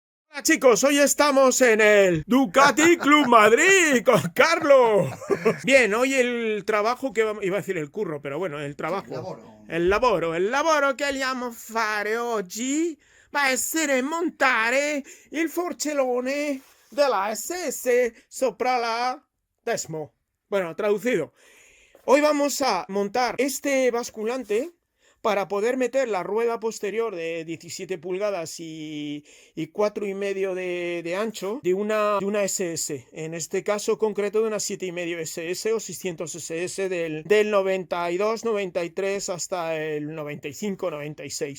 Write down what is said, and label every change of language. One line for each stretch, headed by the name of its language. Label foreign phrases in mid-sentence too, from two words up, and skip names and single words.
Spanish: Hola chicos, hoy estamos en el Ducati Club Madrid con Carlos. Bien, hoy el trabajo que iba a decir el curro, pero bueno, el trabajo.
Italian: Il lavoro che andiamo a fare oggi va a essere montare il forcellone della SS sopra la Desmo.
Spanish: Bueno, traducido. Hoy vamos a montar este basculante para poder meter la rueda posterior de 17 pulgadas y 4,5 de ancho de una SS, en este caso concreto de una 7,5 SS o 600 SS del 92, 93 hasta el 95, 96.